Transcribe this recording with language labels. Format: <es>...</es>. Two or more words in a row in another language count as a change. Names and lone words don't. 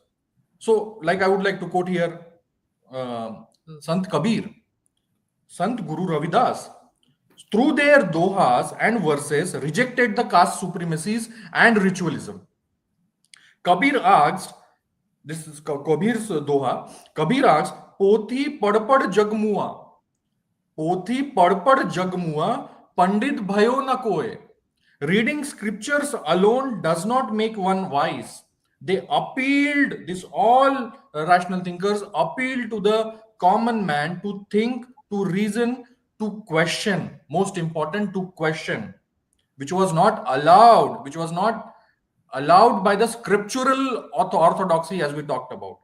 <en>So, like I would like to quote here, Sant Kabir, Sant Guru Ravidas, through their dohas and verses, rejected the caste supremacies and ritualism. Kabir asked, this is Kabir's doha, Kabir asked,</en> <hi>पोथी पढ़पढ़ जगमुआ, पोथी पढ़पढ़ जगमुआ, पंडित भयो न कोय.</hi> <en>Reading scriptures alone does not make one wise. They appealed, this all rational thinkers appealed to the common man to think, to reason, to question. Most important, to question, which was not allowed by the scriptural orthodoxy as we talked about.</en>